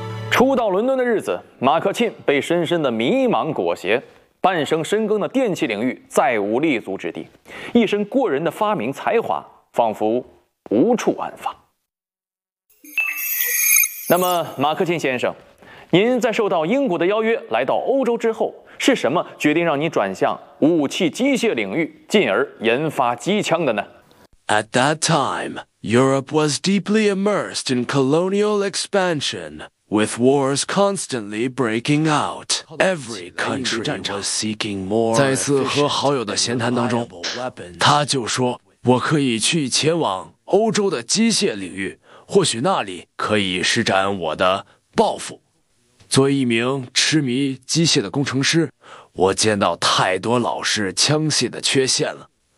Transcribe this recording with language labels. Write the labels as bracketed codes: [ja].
[zh] 初到伦敦的日子，马克沁被深深的迷茫裹挟，半生深耕的电器领域再无立足之地，一身过人的发明才华仿佛无处安放。那么马克沁先生，您在受到英国的邀约来到欧洲之后，是什么决定让你转向武器机械领域，进而研发机枪的呢？ [en] At that time, Europe was deeply immersed in colonial expansion. With wars constantly breaking out, every country was seeking more. [zh] 在一次和好友的闲谈当中，他就说：“我可以去前往欧洲的机械领域，或许那里可以施展我的抱负。” 作为一名痴迷机械的工程师，我见到太多老式枪械的缺陷了。